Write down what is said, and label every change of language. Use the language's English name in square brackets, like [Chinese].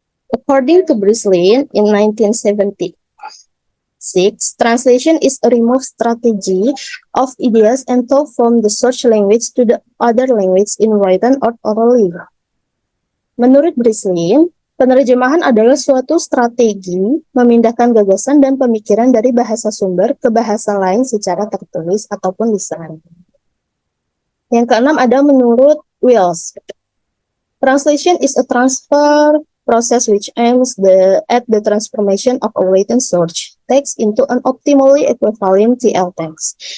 [English] According to Breslin, in 1976, translation is a remote strategy of ideas and thought from the search language to the other language in written or orally. [Indonesian] Menurut Breslin, penerjemahan adalah suatu strategi memindahkan gagasan dan pemikiran dari bahasa sumber ke bahasa lain secara tertulis ataupun lisan. Yang keenam ada menurut Wills. [English] Translation is a transfer process which aims at the transformation of a written search text into an optimally equivalent TL text.